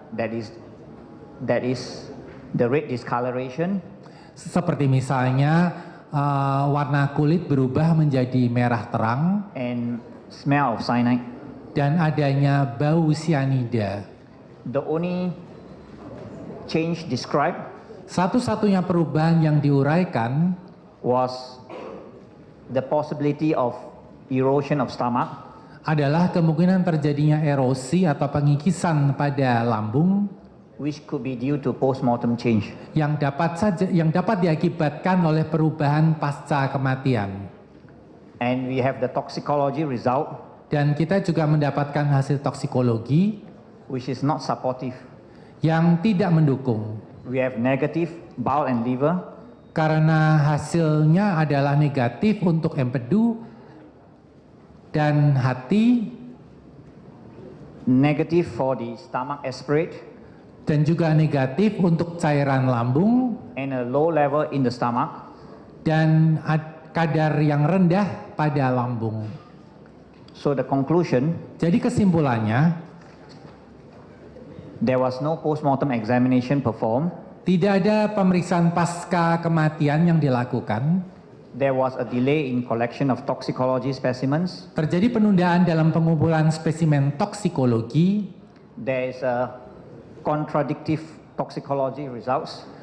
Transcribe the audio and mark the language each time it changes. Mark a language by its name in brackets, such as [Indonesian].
[English] that is the red discoloration, [Indonesian] seperti misalnya warna kulit berubah menjadi merah terang [English] and smell of cyanide. [Indonesian] dan adanya bau cyanida. [English] The only change described [Indonesian] Satu-satunya perubahan yang diuraikan [English] was the possibility of erosion of stomach, [Indonesian] adalah kemungkinan terjadinya erosi atau pengikisan pada lambung [English] which could be due to post-mortem change. [Indonesian] yang dapat diakibatkan oleh perubahan pasca kematian. [English] And we have the toxicology result, [Indonesian] Dan kita juga mendapatkan hasil toksikologi [English] which is not supportive. [Indonesian] yang tidak mendukung [English] We have negative bowel and liver, [Indonesian] karena hasilnya adalah negatif untuk empedu dan hati [English] negative for the stomach aspirate, [Indonesian] dan juga negatif untuk cairan lambung [English] and a low level in the stomach. [Indonesian] dan kadar yang rendah pada lambung. [English] So the conclusion, [Indonesian] Jadi kesimpulannya, [English] there was no post-mortem examination performed. [Indonesian] tidak ada pemeriksaan pasca kematian yang dilakukan. [English] There was a delay in collection of toxicology specimens. [Indonesian] Terjadi penundaan dalam pengumpulan spesimen toksikologi. [English] There is a contradictive toxicology results.